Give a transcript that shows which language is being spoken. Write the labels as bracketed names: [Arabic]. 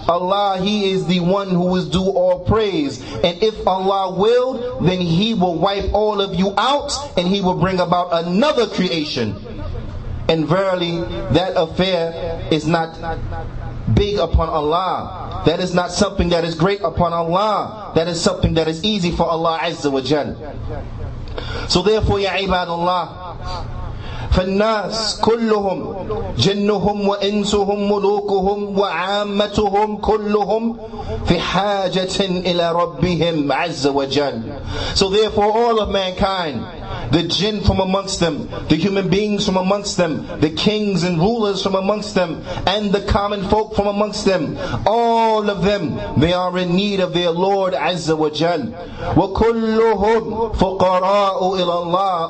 [English] Allah, He is the one who is due all praise. And if Allah willed, then He will wipe all of you out, and He will bring about another creation. And verily, that affair is not big upon Allah. That is not something that is great upon Allah. That is something that is easy for Allah Azza wa Jal. So therefore, ya ibadallah, [Arabic] فالناس كلهم جنهم وإنسهم ملوكهم وعامتهم كلهم في حاجة إلى ربهم عز وجل. [English] So therefore all of mankind, the jinn from amongst them, the human beings from amongst them, the kings and rulers from amongst them, and the common folk from amongst them. All of them, they are in need of their Lord Azza wa Jal. [Arabic] وَكُلُّهُمْ فُقَرَاءُ إِلَى اللَّهِ.